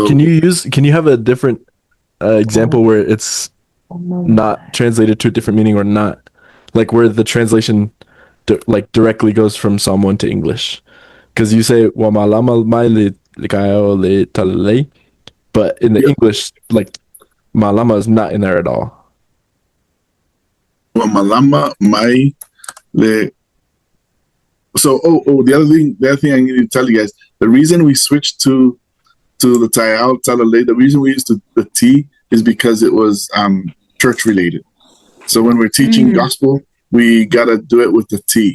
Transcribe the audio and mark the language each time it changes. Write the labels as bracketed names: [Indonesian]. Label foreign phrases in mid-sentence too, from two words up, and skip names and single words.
[English] can you have a different example where it's not translated to a different meaning, or not, like where the translation directly goes from Samoan to English? Because you say Malamalama, but in the English, like Malama is not in there at all. [Samoan] Malama mai le. [English] So the other thing I need to tell you guys, the reason we switched to the Tayao Talale, the reason we used the T is because it was church related. So when we're teaching gospel, we gotta do it with the T.